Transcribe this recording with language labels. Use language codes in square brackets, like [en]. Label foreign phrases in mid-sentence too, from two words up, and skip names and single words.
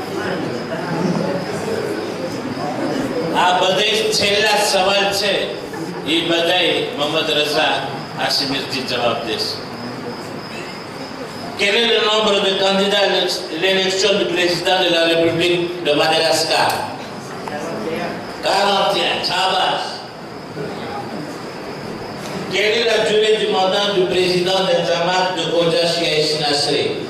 [gu] આ બધા છેલ્લા સવાલ છે એ બધાય મોહમ્મદ રઝા હાશમીથી જવાબ દેશે. [fr] Quel est le nombre de candidats à l'élection du président de la République de Madagascar? 41. Chabas. Quelle est la durée du mandat du président de Jamaat de Khoja Shiaïs Nasri?